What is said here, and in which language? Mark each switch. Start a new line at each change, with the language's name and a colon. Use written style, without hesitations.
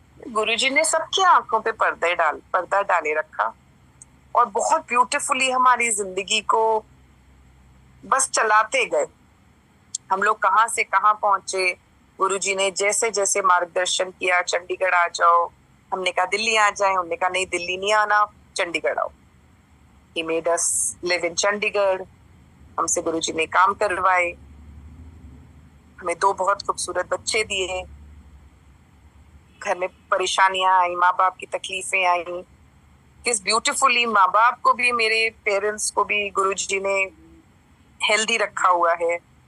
Hindi: गुरुजी ने सबकी आंखों पे पर्दा डाले रखा और बहुत ब्यूटीफुली हमारी जिंदगी को बस चलाते गए। हम लोग कहाँ से कहाँ पहुंचे, गुरुजी ने जैसे जैसे मार्गदर्शन किया, चंडीगढ़ आ जाओ, हमने कहा दिल्ली आ जाए, उन्होंने कहा नहीं दिल्ली नहीं आना, चंडीगढ़ आओ।
English: He made us live in Chandigarh.
Hindi: हमसे गुरुजी ने काम करवाए, हमें 2 बहुत खूबसूरत बच्चे दिए। घर में परेशानियां आई, माँ बाप की तकलीफें आई, किस ब्यूटीफुली माँ बाप को भी, मेरे पेरेंट्स को भी गुरुजी ने हेल्दी रखा हुआ है।